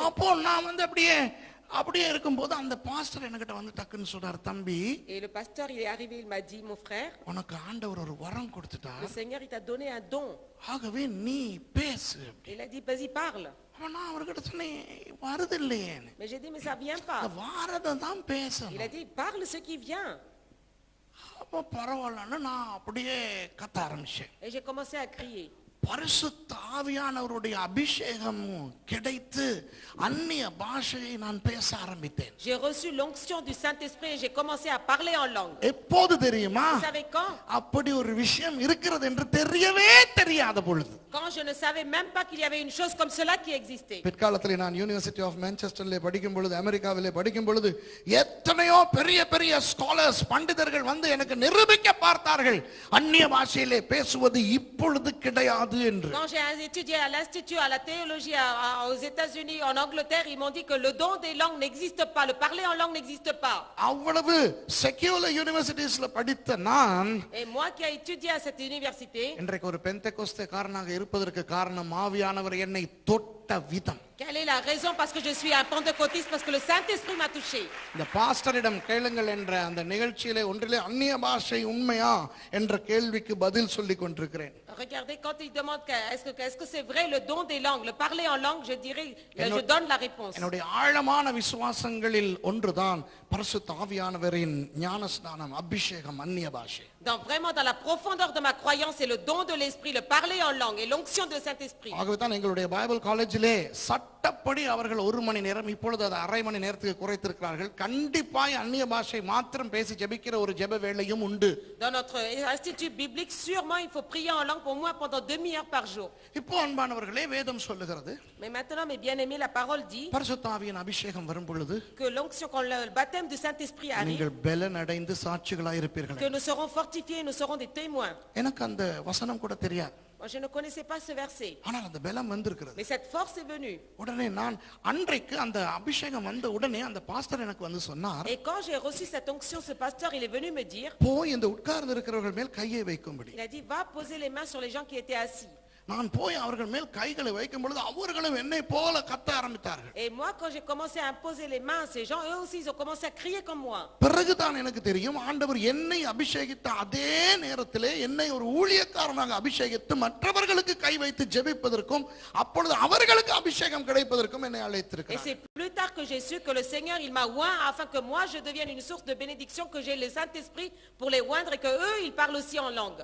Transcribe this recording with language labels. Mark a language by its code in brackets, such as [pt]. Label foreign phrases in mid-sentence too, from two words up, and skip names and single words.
[ta] அப்போ நான் வந்து அப்படியே இருக்கும்போது அந்த பாஸ்டர் என்கிட்ட வந்து டக்குன்னு சொன்னார், தம்பி [fr] Et le pasteur, il est arrivé, il m'a dit, mon frère, [ta] உனக்கு ஆண்டவர் ஒரு வரம் கொடுத்துட்டார், [fr] le Seigneur, il t'a donné un don. [ta] ஆகவே நீ பேசு. [fr] Il a dit, vas-y, parle. [ta] அப்ப நான் அவர்கிட்ட சொன்னேன், வருது இல்லையேன்னு. [fr] Mais j'ai dit, mais ça vient pas. [ta] வாரதான் தான் [fr] Il a [ta] பேசணும். [fr] dit, parle ce qui vient. [ta] அப்ப பரவாயில்லன்னு நான் அப்படியே கத்த ஆரம்பிச்சேன். [fr] Et j'ai commencé à crier. [ta] பரிசுத்த ஆவியானவருடைய அபிஷேகம் கிடைத்து அந்நிய பாஷையை நான் பேச ஆரம்பித்தேன். [fr] J'ai reçu l'onction du Saint-Esprit et j'ai commencé à parler en langue. [ta] எப்போது தெரியுமா? [fr] Vous savez quand? [ta] அப்படி ஒரு விஷயம் இருக்கிறது என்று தெரியவே தெரியாத பொழுது. [fr] Quand je ne savais même pas qu'il y avait une chose comme cela qui existait. [ta] பிற்காலத்தில் நான் யூனிவர்சிட்டி ஆஃப் மான்செஸ்டர்ல படிக்கும் பொழுது, அமெரிக்காவிலே படிக்கும் பொழுது எத்தனையோ பெரிய பெரிய ஸ்காலர்ஸ், பண்டிதர்கள் வந்து எனக்கு நிரூபிக்க பார்த்தார்கள் அந்நிய பாஷையிலே பேசுவது இப்பொழுது கிடையாது என்று. [fr] Quand j'ai étudié à l'institut, à la théologie aux États-Unis, en Angleterre, ils m'ont dit que le don des langues n'existe pas, le parler en langue n'existe pas. [ta] அவ்வளவு [en] secular universities [ta] படித்த நான், [fr] Et moi qui ai étudié à cette université, [ta] இன்றைக்கு ஒரு பெந்தெகோஸ்தே காரணமாக இருப்பதற்கு காரணம் ஆவியானவர் என்னை தொட்ட விதம். [fr] quelle est la raison? Parce que je suis un pentecôtiste, parce que le Saint-Esprit m'a touché. [ta] இந்த பாஸ்டரிடம் கேளுங்கள் என்ற அந்த நிகழ்ச்சியிலே ஒன்றிலே அந்நிய பாஷை உண்மையா என்ற கேள்விக்கு பதில் சொல்லிக் கொண்டிருக்கிறேன். [fr] Regardez, quand il demande est-ce que c'est vrai le don des langues, le parler en langue, je dirais, je donne la réponse. [ta] என்னுடைய ஆழமான விசுவாசங்களில் ஒன்றுதான் பரிசுத்த ஆவியானவரின் ஞானஸ்நானம், அபிஷேகம், அந்நிய பாஷை. [fr] Vraiment dans la profondeur de ma croyance, c'est le don de l'esprit, le parler en langue et l'onction de Saint-Esprit. [ta] ஆகவே தான் எங்களுடைய [en] Bible college [ta] சட்டப்படி அவர்கள் 1 மணி நேரம், இப்பொழுது அது அரை மணி நேரத்துக்கு குறைத்திருக்கிறார்கள். கண்டிப்பாய் அந்நிய பாஷை மாத்திரம் பேசி ஜெபிக்கிற ஒரு ஜெப வேளையும் உண்டு. [fr] Dans notre institut biblique, sûrement il faut prier en langue au moins pendant 2 demi-heures par jour. [ta] இப்போ அன்பானவர்களே, வேதம் சொல்லுகிறது, [fr] Mais maintenant, mes bien-aimés, la parole dit [ta] பரிசுத்த ஆவியின் அபிஷேகம் வரும் பொழுது [fr] que l'onction, quand le baptême du Saint-Esprit arrive, [ta] நீங்கள் பலன் அடைந்து சாட்சிகளாய் இருப்பீர்கள். [fr] que nous serons fortifiés et nous serons des témoins. [ta] எனக்கு அந்த வசனம் கூட தெரியாது. [fr] Moi, je ne connaissais pas ce verset, [ta] ஆனால் அந்த பலம் வந்திருக்கிறது. [fr] mais cette force est venue. [ta] உடனே நான் அன்றைக்கு அந்த அபிஷேகம் வந்த உடனே அந்த பாஸ்டர் எனக்கு வந்து சொன்னார், [fr] Et quand j'ai reçu cette onction, ce pasteur, il est venu me dire, [ta] போய் இந்த உட்கார்ந்து இருக்கிறவர்கள் மேல் கையை வைக்கும்படி. [fr] il a dit, va poser les mains sur les gens qui étaient assis. [ta] நான் போய் அவர்கள் மேல் கைகளை வைக்கும் பொழுது அவர்களும் என்னை போல கத்த ஆரம்பித்தார்கள். [fr] Et moi, quand j'ai commencé à imposer les mains à ces gens, eux aussi, ils ont commencé à crier comme moi. [ta] பிறகுதான் எனக்கு தெரியும், ஆண்டவர் என்னை அபிஷேகித்த அதே நேரத்திலே என்னை ஒரு ஊழியக்காரனாக அபிஷேகித்து மற்றவர்களுக்கு கை வைத்து ஜெபிப்பதற்கும் அப்பொழுது அவர்களுக்கு அபிஷேகம் கிடைப்பதற்கும் என்னை [fr] Et [ta] அழைத்திருக்கிறார். [fr] c'est plus tard que j'ai su que le Seigneur, il m'a oint afin que moi, je devienne une source de bénédiction, que j'ai le Saint-Esprit pour les oindre et que eux, ils parlent aussi en langue.